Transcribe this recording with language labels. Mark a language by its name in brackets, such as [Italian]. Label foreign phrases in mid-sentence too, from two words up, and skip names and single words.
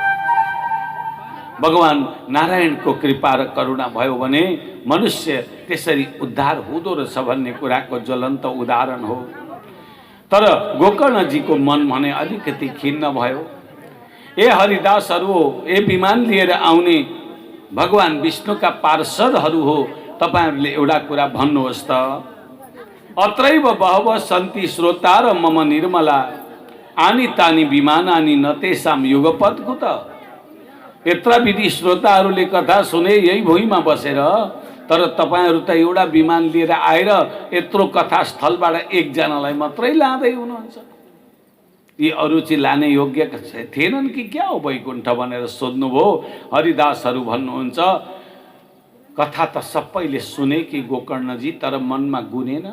[Nepali] भगवान नारायणको कृपा र करुणा भयो भने मनुष्य त्यसरी उद्धार हुँदो रहेछ भन्ने कुराको ज्वलन्त उदाहरण हो। तर गोकर्णजीको मन भने अलिकति खिन्न भयो। ए हरिदासहरू हो, ए विमान लिएर आउने भगवान विष्णुका पार्षदहरू हो, तपाईहरूले एउटा कुरा भन्नुहोस् त, [Sanskrit] अत्रैव बहवः सन्ति श्रोता र मम निर्मला आनी तानी विमानानि न तेषां युगपत् कुत। [Nepali] यत्र विधि श्रोताहरूले कथा सुने यही भुइँमा बसेर, तर तपाईँहरू त एउटा विमान लिएर आएर यत्रो कथास्थलबाट 1 जनालाई मात्रै लाँदै हुनुहुन्छ। यी अरू चाहिँ लाने योग्य थिएनन् कि क्या हो वैकुण्ठ भनेर सोध्नुभयो। हरिदासहरू भन्नुहुन्छ, कथा त सबैले सुने कि गोकर्णजी, तर मनमा गुनेन।